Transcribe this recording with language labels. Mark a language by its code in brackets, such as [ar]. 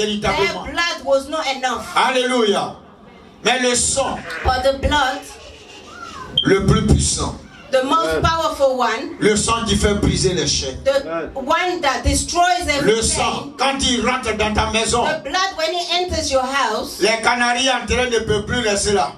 [fr] véritablement. [en] blood was not enough. [fr] Alléluia. Mais le sang, [en] But the blood, [fr] le plus puissant, [en] the most powerful one, [fr] le sang qui fait briser les chaînes. [en] the one that destroys [fr] Le [en] everything, [fr] sang, quand il rentre dans ta maison, [en] the blood when it enters your house, [fr] les canaris en terre ne peuvent plus rester là.